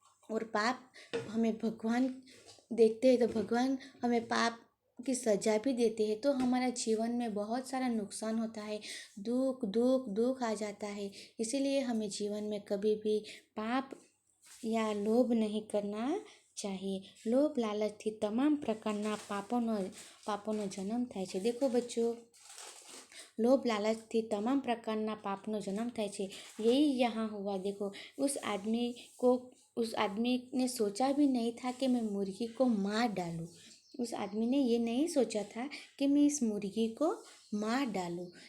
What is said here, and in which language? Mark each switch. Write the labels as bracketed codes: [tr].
[hi] और पाप हमें भगवान देखते हैं तो भगवान हमें पाप की सजा भी देते हैं. तो हमारा जीवन में बहुत सारा नुकसान होता है, दुख दुख दुख आ जाता है. इसीलिए हमें जीवन में कभी भी पाप या लोभ नहीं करना चाहिए. [gu] લોભ લાલચથી તમામ પ્રકારના પાપોનો જન્મ થાય છે. [hi] દેખો બચ્ચો, [gu] लोभ लालच थी तमाम प्रकारना पापનો जन्म થાય છે. [hi] यही यहाँ हुआ. देखो, उस आदमी ने सोचा भी नहीं था कि मैं मुर्गी को मार डालूं. उस आदमी ने ये नहीं सोचा था कि मैं इस मुर्गी को मार डालूं.